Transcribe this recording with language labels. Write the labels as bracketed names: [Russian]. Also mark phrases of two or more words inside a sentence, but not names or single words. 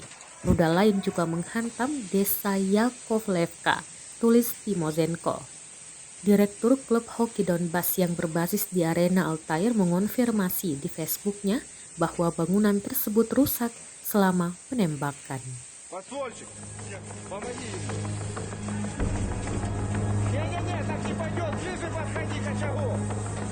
[Indonesian] Rudal lain juga menghantam desa Yakovlevka, tulis Timozenko. Direktur klub hoki Donbas yang berbasis di Arena Altair mengonfirmasi di Facebooknya bahwa bangunan tersebut rusak selama penembakan. [Russian] Не-не-не, так не пойдет, ближе подходи к очагу.